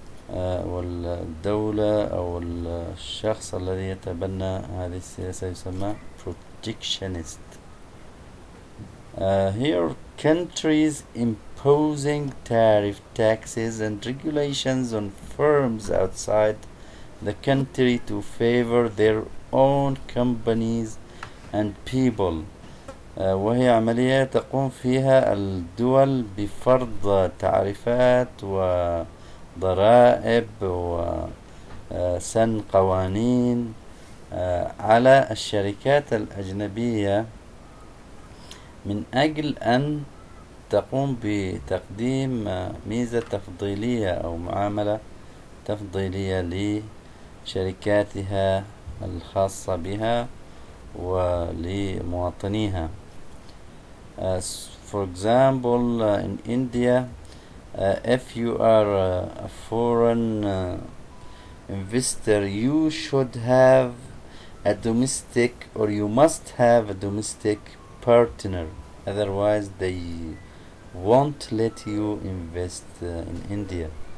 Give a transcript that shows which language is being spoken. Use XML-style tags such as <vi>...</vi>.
<ar>والدولة أو الشخص الذي يتبنى هذه السياسة يسمى protectionist.</ar> <en>Here countries imposing tariff, taxes and regulations on firms outside the country to favor their own companies and people.</en> <ar>وهي عملية تقوم فيها الدول بفرض تعريفات وضرائب وسن قوانين على الشركات الأجنبية من أجل أن تقوم بتقديم ميزة تفضيلية أو معاملة تفضيلية لشركاتها الخاصة بها ولمواطنيها.</ar> <en>For example, in India, if you are a foreign investor, you should have a domestic, or you must have a domestic partner, otherwise they won't let you invest in India.</en>